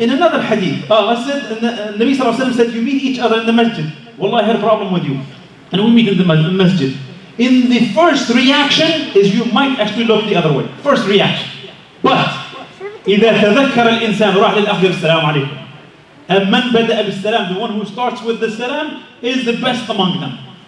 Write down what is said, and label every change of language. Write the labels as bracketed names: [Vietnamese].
[English] In another hadith, I said, Nabi sallallahu alayhi wa sallam said, you meet each other in the masjid. Wallah, I had a problem with you. And we meet in the masjid. In the first reaction is you might actually look the other way. First reaction. [Arabic] But إذا تذكر الإنسان راح للأخذ السلام عليكم. [English] And [Arabic] من بدأ بالسلام, [English] the one who starts with the salam, is the best among them.